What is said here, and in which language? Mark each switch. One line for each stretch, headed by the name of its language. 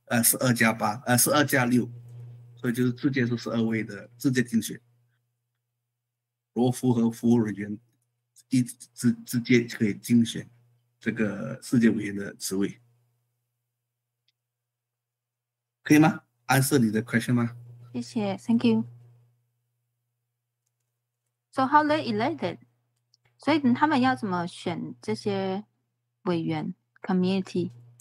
Chinese: 12+6，所以就是直接是12位的直接竞选。罗福和服务人员直接可以竞选这个世界委员的职位，可以吗？ answer 你的 question 吗？谢谢 ，
English: Thank you. So how they elected？
Chinese: 所以他们要怎么选这些委员 community？